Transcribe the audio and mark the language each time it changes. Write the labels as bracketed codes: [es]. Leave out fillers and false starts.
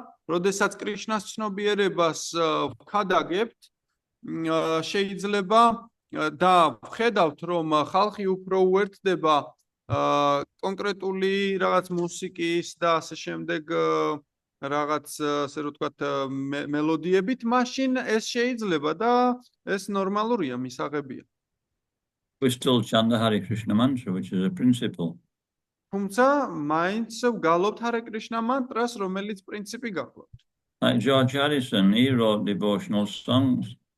[ka] როდესაც კრიშნას ცნობიერებას ვქადაგებთ, შეიძლება და ვხედავთ, რომ ხალხი უფრო უერთდება კონკრეტული რაღაც მუსიკის და ასე შემდეგ რაღაც ასე რომ ვთქვათ მელოდიებით, მაშინ ეს შეიძლება და ეს ნორმალურია, მისაღებია. [en] We still chant the Hare Krishna mantra, which is a principle. [ka] თუმცა მაინც ვგალობთ Hare Krishna mantra-ს, რომელიც პრინციპი გახლავთ. [en] Like George Harrison, he wrote devotional songs.